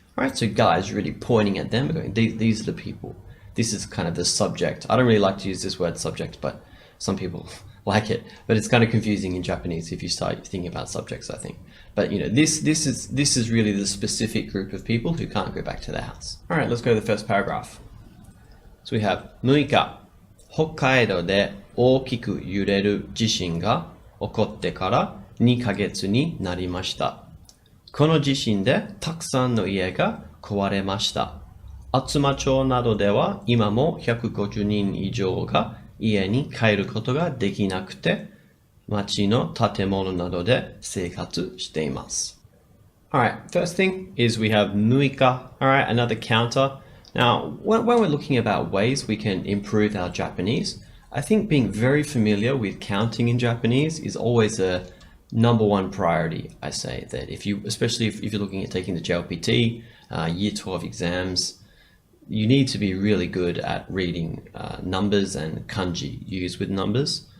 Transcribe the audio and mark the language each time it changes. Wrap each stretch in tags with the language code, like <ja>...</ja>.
<en>All right, so ga is really pointing at them, going, these are the people. This is kind of the subject. I don't really like to use this word subject, but some people like it. But it's kind of confusing in Japanese if you start thinking about subjects, I think. But this is really the specific group of people who can't go back to their house. All right, let's go to the first paragraph. So we have</en> <ja>6日、北海道で大きく揺れる地震が起こってから2ヶ月になりました。この地震でたくさんの家が壊れました。厚真町などでは今も150人以上が家に帰ることができなくて、町の建物などで生活しています。</ja> <en>Alright, first thing is we have 6日. Alright, another counter. Now, when we're looking about ways we can improve our Japanese, I think being very familiar with counting in Japanese is always a number one priority. I say that especially if you're looking at taking the JLPT, year 12 exams, you need to be really good at reading numbers and kanji used with numbers.</en>